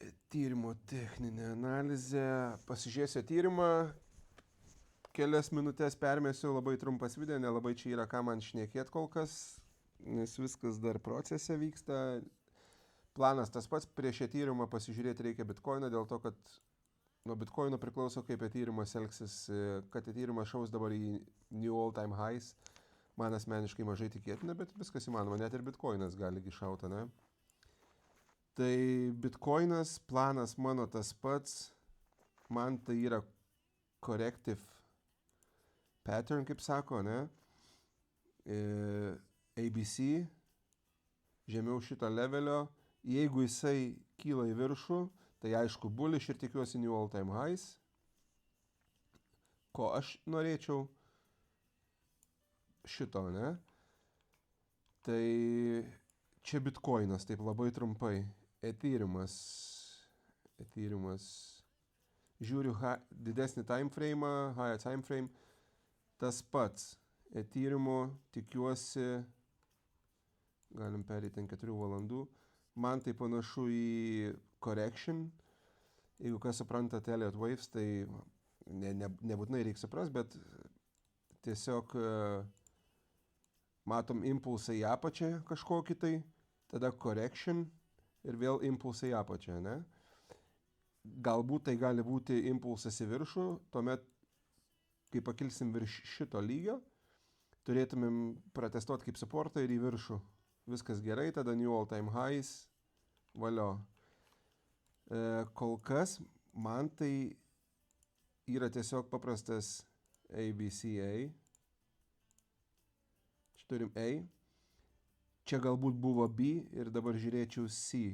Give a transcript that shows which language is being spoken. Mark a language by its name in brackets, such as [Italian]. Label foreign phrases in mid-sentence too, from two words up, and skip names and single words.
[Lithuanian] Tyrimo techninė analizė. Pasižiūrėsiu tyrimą, kelias minutės permėsiu, labai trumpas video, nelabai čia yra ką man šnekėti kol kas, nes viskas dar procese vyksta. Planas tas pats, prieš šį tyrimą pasižiūrėti reikia bitkoiną, dėl to, kad nuo bitkoino priklauso, kaip tyrimas elgsis, kad tyrimas šaus dabar į [English] new all time highs. [Lithuanian] Man asmeniškai mažai tikėtina, bet viskas įmanoma, net ir bitkoinas gali iššauti, ne? Tai bitkoinas, planas mano tas pats, man tai yra [English] corrective pattern, [Lithuanian] kaip sako, ne? ABC, žemiau šito levelio, jeigu jisai kyla į viršų, tai aišku bullish ir tikiuosi [English] new all time highs. [Lithuanian] Ko aš norėčiau šito, ne? Tai čia bitkoinas, taip labai trumpai. Ethereum. Žiūriu didesnį [English] time frame, higher time frame. [Lithuanian] Tas pats. Ethereum tikiuosi, galim perėti ant 4 valandų. Man tai panašu į correction. Jeigu kas suprantate Elliott Waves, tai nebūtinai reikia supras, bet tiesiog matom impulsą į apačią kažkokį tai, tada correction ir vėl impulsą į apačią, ne? Galbūt tai gali būti impulsas į viršų, tuomet, kai pakilsim virš šito lygio, turėtumėm protestuoti kaip supportą ir į viršų. Viskas gerai, tada [English] new all time highs, [Lithuanian] valio. Kol kas man tai yra tiesiog paprastas ABCA. Čia turim A. Čia galbūt buvo B ir dabar žiūrėčiau C.